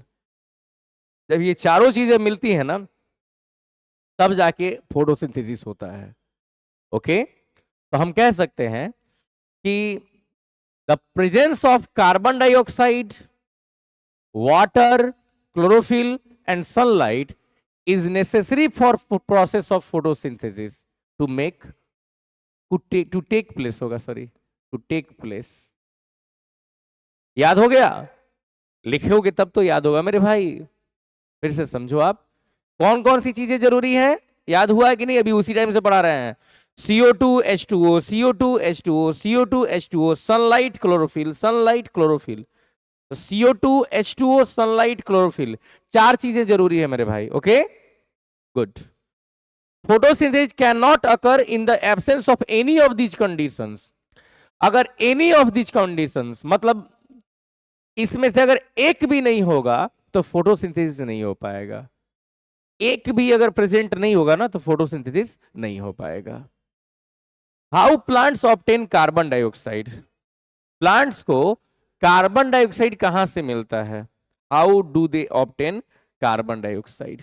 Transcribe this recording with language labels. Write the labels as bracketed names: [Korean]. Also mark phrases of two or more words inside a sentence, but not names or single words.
[Hindi] जब ये चारों चीजें मिलती है ना, तब जाके फोटोसिंथेसिस होता है। ओके, तो हम कह सकते हैं कि [English] the presence of carbon dioxide, water, chlorophyll and sunlight is necessary for process of photosynthesis to make to take place [Hindi] होगा, सॉरी, [English] to take place। [Hindi] याद हो गया, लिखोगे तब तो याद होगा मेरे भाई। फिर से समझो आप, कौन कौन सी चीजें जरूरी है, याद हुआ है कि नहीं, अभी उसी टाइम से पढ़ा रहे हैं। [English] CO2 H2O, CO2 H2O, CO2 H2O, sunlight chlorophyll, sunlight chlorophyll. [Hindi] तो [English] CO2 H2O, sunlight chlorophyll, [Hindi] चार चीजें जरूरी है मेरे भाई। [English] okay, good. photosynthesis cannot occur in the absence of any of these conditions। [Hindi] अगर [English] any of these conditions [Hindi] मतलब इसमें से अगर एक भी नहीं होगा तो फोटोसिंथेसिस नहीं हो पाएगा। एक भी अगर प्रेजेंट नहीं होगा ना तो फोटोसिंथेसिस नहीं हो पाएगा। [English] how plants obtain carbon dioxide, [Hindi] प्लांट्स को कार्बन डाइऑक्साइड कहां से मिलता है, [English] how do they obtain carbon dioxide.